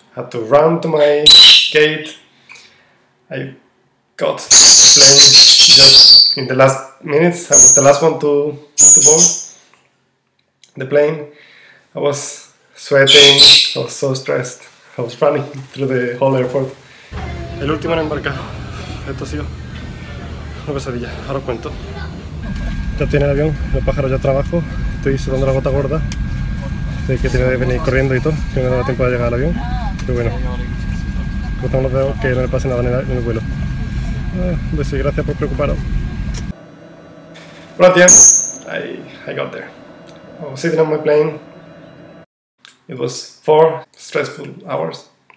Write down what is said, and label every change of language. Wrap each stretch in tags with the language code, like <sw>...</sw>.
<en>I had to run to my gate. I got the plane just in the last minutes. I was the last one to board the plane. I was sweating, I was so stressed. I was running through the whole airport.</en> <es>El último en embarcar. Esto ha sido una pesadilla. Ahora os cuento. Ya estoy en el avión, los pájaros ya trabajo. Estoy sudando la gota gorda. Sé que tiene que venir corriendo y todo, que no me da tiempo de llegar al avión. Pero bueno, cruzamos los dedos que no me pase nada en el vuelo. Un beso y gracias por preocuparos.</es> <en>But at the end, I got there. I was sitting on my plane. It was 4 stressful hours.</en>